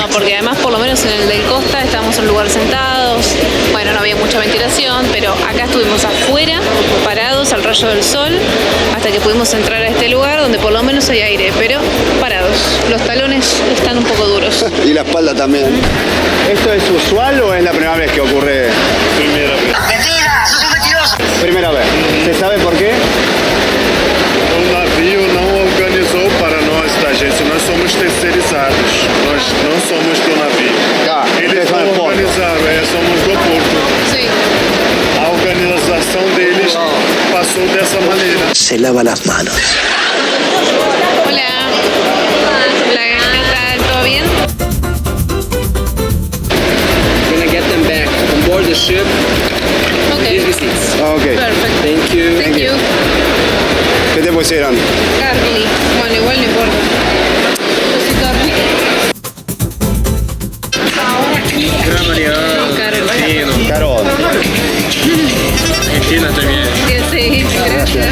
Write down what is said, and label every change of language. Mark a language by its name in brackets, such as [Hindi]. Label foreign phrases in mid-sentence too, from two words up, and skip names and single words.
[Spanish] No, porque además por lo menos en el del Costa estábamos en un lugar sentados, bueno, no había mucha ventilación, pero acá estuvimos afuera, parados al rayo del sol, hasta que pudimos entrar a este lugar donde por lo menos hay aire, pero parados. Los talones están un poco duros. Y la espalda también. ¿Esto es usual o es la primera vez que ocurre? [Portuguese] Primeira vez. [Spanish] Mentira, sos un mentiroso. Primera vez. ¿Se sabe por qué? [Portuguese] O navio não organizou para nós, tá, gente? Nós somos terceirizados. Nós não somos do navio. Tá, Eles são do não porto. organizaram, somos do porto. [Spanish] Sí. [Portuguese] A organização deles passou dessa maneira. [Spanish] Se lava las manos. Hola. Hola, ¿qué tal? ¿Todo bien? [English] We're gonna get them back on board the ship. Ok. These receipts. Ok. [Spanish] Perfecto. [English] Thank you. Thank you. [Spanish] ¿Qué te pusieron? Carly. Bueno, igual no importa. Yo soy Carly. Gran Mariano. Carol. Carol. Argentina también. Sí, gracias.